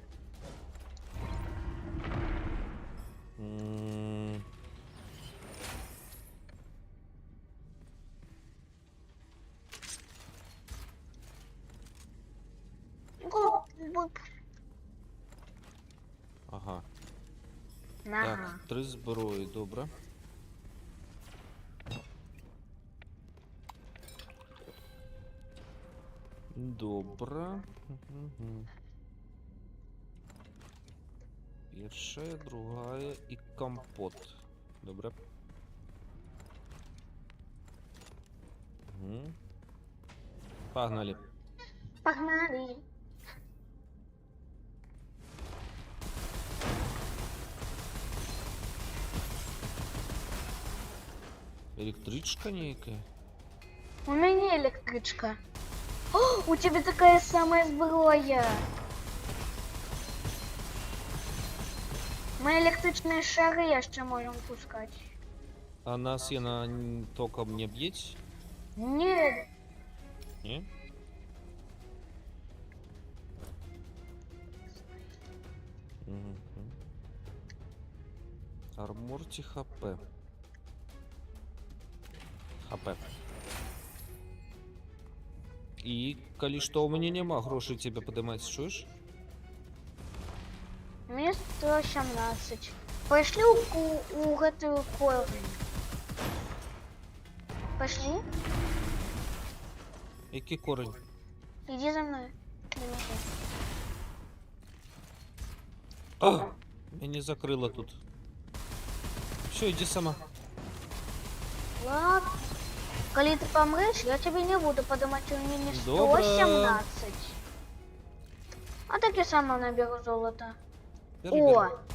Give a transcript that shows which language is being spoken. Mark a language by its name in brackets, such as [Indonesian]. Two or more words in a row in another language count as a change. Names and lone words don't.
[Russian] М, Ага. Ага. [Ukrainian] Так, 3 зброї, добре. Добре. Мгм. [Belarusian] Першая, другая і компот. Добре. Угу. [Russian] Погнали. Погнали. Электричка некая. У меня электричка. О, у тебя такая самая зброя. Мы электричные шары еще можем пускать. [Ukrainian] А нас яна током не б'єть? [Russian] Нет. [Ukrainian] Ні? Мгм. [Russian] Арморті ХП. ХП. [Belarusian] І калі што, у мяне нема грошей тебе падымаць, чуеш? [Russian] Мне 117. [Belarusian] Пошли у гэтую корень. Пошли. [Ukrainian] Які корень? [Russian] Иди за мной. Не мешай. [Belarusian] А! Мяне закрыло тут. [Russian] Все, иди сама. Ладно. Коли ты помрешь, я тебе не буду поднимать у меня [Ukrainian] Добро. [Russian] 117. А так я сама наберу золото. Бери, О! бери.